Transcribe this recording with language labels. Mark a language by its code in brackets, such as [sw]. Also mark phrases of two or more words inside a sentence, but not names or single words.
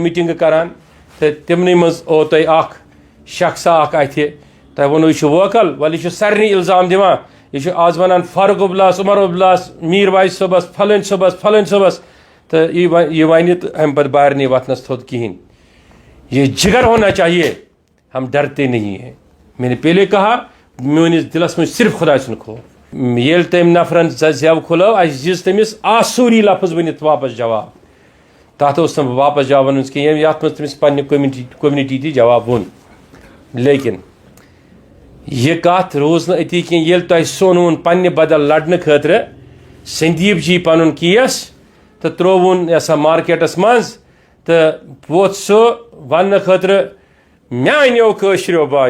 [ks] میٖٹِنٛگہٕ کران تہٕ تمنٕے منٛز او تۄہہِ اکھ شخصا اکھ اتھِ تۄہہِ ووٚنوٗ یہِ چھُ ووکل ولہٕ یہِ چھُ سارنٕے الزام دِوان یہ چھُ آز ونان فاروق عبدالس عمر عبدالس میٖر واجد صٲبس فلٲنۍ صٲبس تہٕ یہ ونہِ تہٕ امہِ پتہٕ بارِ نہیں وتھنس تھوٚد کہیٖنۍ [ur] یہ جگر ہونا چاہیے ہم ڈرتے نہیں ہیں میں نے پہلے کہا [ks] میٲنِس دلس منٛز صرف خۄداے سُنٛد خوف ییٚلہِ تٔمۍ نفرن زٮ۪و کھُلٲو اَسہِ دِژ تٔمِس آسوٗری لفظ ؤنِتھ واپس جواب تتھ اوس نہٕ واپس جواب ونُن کینٛہہ یتھ منٛز تٔمِس پننہِ کوٚمنٹی تہِ جواب ووٚن لیکن یہ کتھ روز نہٕ أتی کینٛہہ ییٚلہِ تۄہہِ سوٚنوُن پننہِ بدل لڑنہٕ خٲطرٕ سندیپ جی پنُن کیس تہٕ ترٛووُن یہِ سا مارکیٹس منٛز تہٕ ووت سُہ وننہٕ خٲطرٕ میانیو کٲشریو